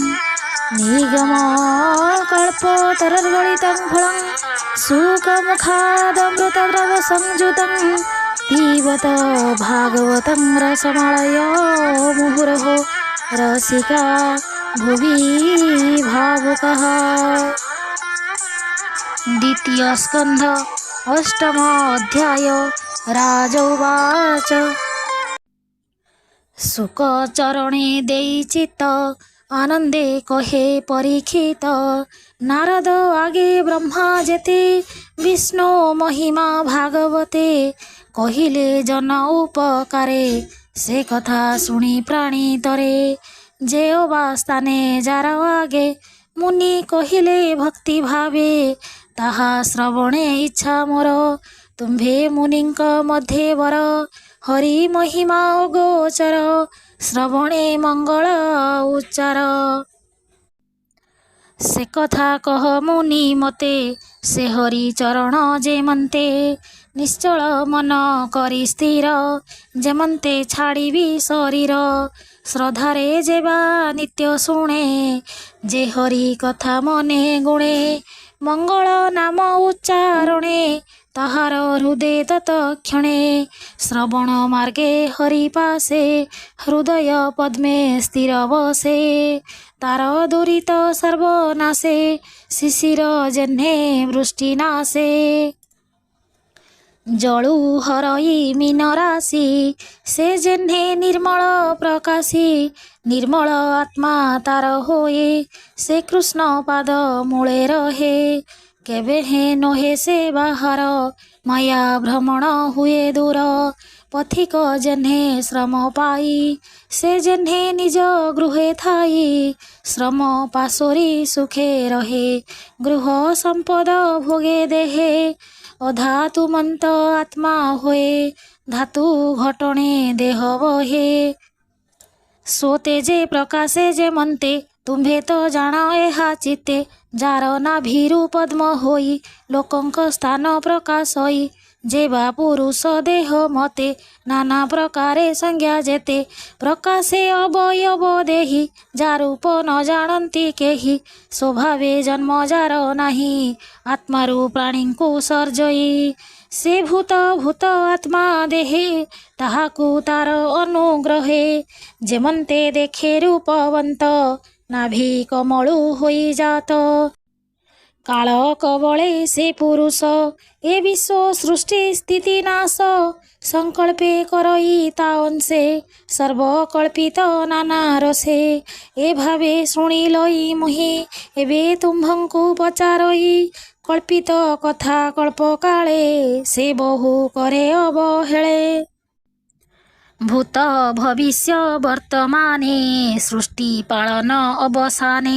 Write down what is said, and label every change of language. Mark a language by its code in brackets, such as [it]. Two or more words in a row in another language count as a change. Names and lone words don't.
[sa] निगमकल्पतरुर्गलितं फलं सुखमुखादमृतद्रवसंयुतं पिबत भागवतं रसमालय मुहुरहो रसिका भुवि भावुकः। [or] ଦ୍ୱିତୀୟ ସ୍କନ୍ଧ ଅଷ୍ଟମ ଅଧ୍ୟାୟ। ରାଜୋବାଚ ସୁଖଚରଣେ ଦେଇ ଚିତ୍ତ ଆନନ୍ଦେ କହେ ପରୀକ୍ଷିତ। ନାରଦ ଆଗେ ବ୍ରହ୍ମା ଯେତେ ବିଷ୍ଣୁ ମହିମା ଭାଗବତେ। କହିଲେ ଜନ ଉପକାରେ ସେ କଥା ଶୁଣି ପ୍ରାଣୀ ତରେ। ଯେ ଅବସ୍ଥାନେ ଯାର ଆଗେ ମୁନି କହିଲେ ଭକ୍ତି ଭାବେ। ତାହା ଶ୍ରବଣେ ଇଚ୍ଛା ମୋର ତୁମ୍ଭେ ମୁନିଙ୍କ ମଧ୍ୟେ ବର। ହରି ମହିମା ଗୋଚର ଶ୍ରବଣେ ମଙ୍ଗଳ ଉଚ୍ଚାର। ସେ କଥା କହ ମୁନି ମତେ ସେ ହରି ଚରଣ ଯେମନ୍ତେ। ନିଶ୍ଚଳ ମନ କରି ସ୍ଥିର ଯେମନ୍ତେ ଛାଡ଼ିବି ଶରୀର। ଶ୍ରଦ୍ଧାରେ ଯେବା ନିତ୍ୟ ଶୁଣେ ଯେ ହରି କଥା ମନେ ଗୁଣେ। ମଙ୍ଗଳ ନାମ ଉଚ୍ଚାରଣେ ତାହାର ହୃଦୟ ତତ୍କ୍ଷଣେ। ଶ୍ରବଣ ମାର୍ଗେ ହରି ପାଶେ ହୃଦୟ ପଦ୍ମେ ସ୍ଥିର ବସେ। ତାର ଦୁରିତ ସର୍ବନାଶେ ଶିଶିର ଯେହ୍ନେ ବୃଷ୍ଟି ନାଶେ। ଜଳୁ ହରଇ ମୀନ ରାଶି ସେ ଯେହ୍ନେ ନିର୍ମଳ ପ୍ରକାଶୀ। ନିର୍ମଳ ଆତ୍ମା ତାର ହୋଏ ସେ କୃଷ୍ଣ ପାଦ ମୂଳେ ରହେ। କେବେ ହେ ନହେ ସେ ବାହର ମାୟା ଭ୍ରମଣ ହୁଏ ଦୂର। ପଥିକ ଯେହ୍ନେ ଶ୍ରମ ପାଇ ସେ ଯେହ୍ନେ ନିଜ ଗୃହେ ଥାଇ। ଶ୍ରମ ପାଶୋରି ସୁଖେ ରହେ ଗୃହ ସମ୍ପଦ ଭୋଗେ ଦେହେ। ଅଧାତୁ ମନ୍ତ ଆତ୍ମା ହୋଏ ଧାତୁ ଘଟଣେ ଦେହ ବହେ। ସୋତେ ଯେ ପ୍ରକାଶେ ଯେ ମନ୍ତେ ତୁମ୍ଭେ ତୋ ଜାଣ ଏହା ଚିତ୍ତେ। ଯାର ନାଭିରୁ ପଦ୍ମ ହୋଇ ଲୋକଙ୍କ ସ୍ଥାନ ପ୍ରକାଶ ହୋଇ। ଯେବା ପୁରୁଷ ଦେହ ମତେ ନାନା ପ୍ରକାରେ ସଂଜ୍ଞା ଯେତେ। ପ୍ରକାଶେ ଅବୟବ ଦେହି ଯାରୂପ ନ ଜାଣନ୍ତି କେହି। ସ୍ୱଭାବେ ଜନ୍ମ ଯାର ନାହିଁ ଆତ୍ମାରୁ ପ୍ରାଣୀଙ୍କୁ ସର୍ଜଇ। ସେ ଭୂତ ଭୂତ ଆତ୍ମା ଦେହେ ତାହାକୁ ତାର ଅନୁଗ୍ରହେ। ଯେମନ୍ତେ ଦେଖେ ରୂପବନ୍ତ ନାଭି କମଳୁ ହୋଇ ଜାତ। କାଳ କବଳେ ସେ ପୁରୁଷ ଏ ବିଶ୍ୱ ସୃଷ୍ଟି ସ୍ଥିତି ନାଶ। ସଙ୍କଳ୍ପେ କରଇ ତା ଅଂଶେ ସର୍ବକଳ୍ପିତ ନାନା ରସେ। ଏ ଭାବେ ଶୁଣି ଲଇ ମୁହିଁ ଏବେ ତୁମ୍ଭଙ୍କୁ ପଚାରଇ। କଳ୍ପିତ କଥା କଳ୍ପ କାଳେ ସେ ବହୁ କରେ ଅବହେଳେ। ଭୂତ ଭବିଷ୍ୟ ବର୍ତ୍ତମାନେ ସୃଷ୍ଟି ପାଳନ ଅବସାନେ।